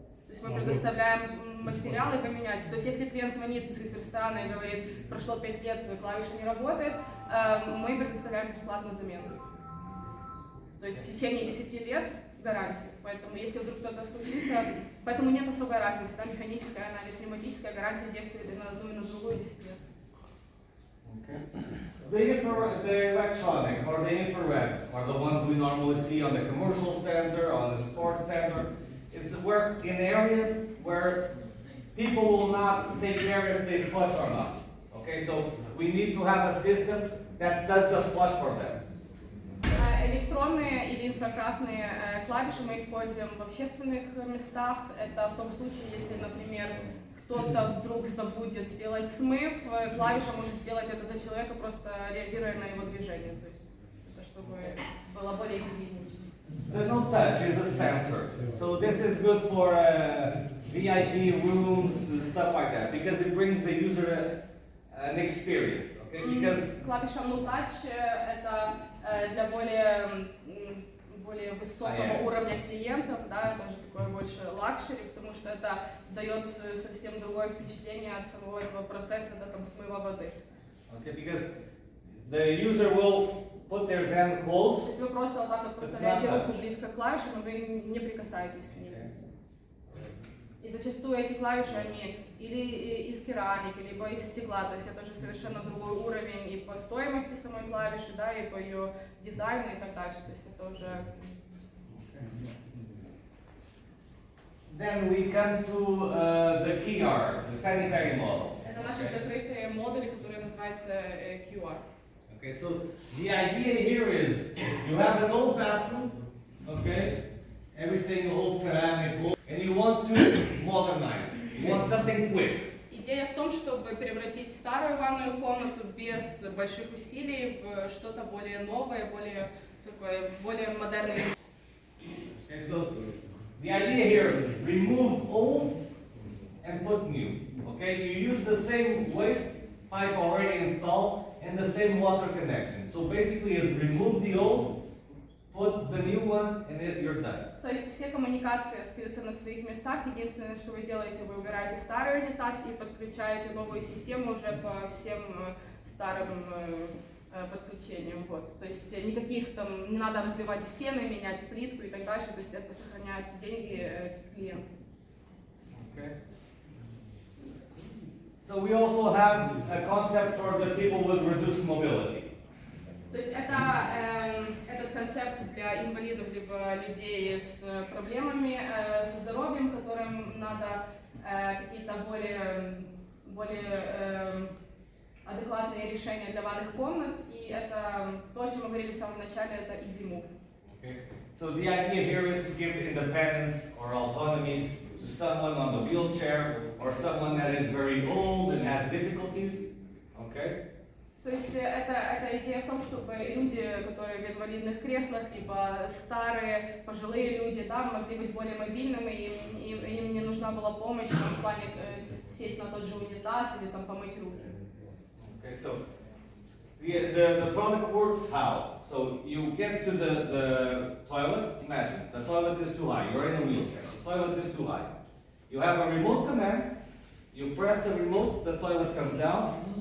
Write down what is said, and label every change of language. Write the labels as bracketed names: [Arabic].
[Russian] То есть мы предоставляем материалы поменять. То есть если клиент звонит из ресторана и говорит, прошло 5 лет, клавиша не работает, мы предоставляем бесплатно замену. То есть в течение 10 лет гарантия. Поэтому если вдруг что-то случится, поэтому нет особой разницы, да, механическая она или пневматическая гарантия действует и на одну, и на другую 10 лет. [English] Okay. The electronic or the infrareds are the ones we normally see on the commercial center, on the sports center. It's where in areas where people will not take care if they flush or not. Okay, so we need to have a system that does the flush for them. [Russian] Электронные или инфракрасные клавиши мы используем в общественных местах. Это в том случае, если, например, кто-то вдруг забудет сделать смыв, клавиша может сделать это за человека, просто реагируя на его движение. То есть, это чтобы было более гигиенично. [English] The no touch is a sensor. So this is good for VIP rooms, stuff like that, because it brings the user an experience. Okay? Because [Russian] клавиша no touch это для более высокого уровня клиентов, да, даже такое больше лакшери, потому что это дает совсем другое впечатление от самого этого процесса, да, там, смыва воды. [English] Okay, because the user will put their hand close. [Russian] То есть вы просто вот так вот поставляете руку близко к клавишам, и вы не прикасаетесь к ним. И зачастую эти клавиши, они или из керамики, либо из стекла, то есть это уже совершенно другой уровень и по стоимости самой клавиши, да, и по ее дизайну и так дальше, то есть это уже... [English] Then we come to the QR, the sanitary models. [Russian] Это наши закрытые модули, которые называются QR. [English] Okay, so the idea here is you have an old bathroom, okay, everything old ceramic, and you want to modernize. You want something quick. [Russian] Идея в том, чтобы превратить старую ванную комнату без больших усилий в что-то более новое, более модерное. [English] Okay, so the idea here, remove old and put new. Okay, you use the same waste pipe already installed and the same water connection. So basically, is remove the old, put the new one, and you're done. [Russian] То есть все коммуникации остаются на своих местах. Единственное, что вы делаете, вы убираете старый унитаз и подключаете новую систему уже по всем старым подключением. Вот. То есть никаких там, не надо разбивать стены, менять плитку и так дальше. То есть это сохраняет деньги клиенту. [English] Okay. So we also have a concept for the people with reduced mobility. [Russian] То есть это этот концепт для инвалидов либо людей с проблемами со здоровьем, которым надо какие-то более адекватные решения для ванных комнат, и это то, о чем мы говорили в самом начале, это easy move. [English] Okay. So the idea here is to give independence or autonomy to someone on the wheelchair or someone that is very old and has difficulties. Okay. [Russian] То есть эта идея в том, чтобы люди, которые в инвалидных креслах, либо старые, пожилые люди, да, могли быть более мобильными, и им не нужна была помощь там, в плане сесть на тот же унитаз или там помыть руки. [English] Okay, so the product works how? So you get to the toilet, imagine, the toilet is too high, you're in a wheelchair, the toilet is too high. You have a remote command, you press the remote, the toilet comes down.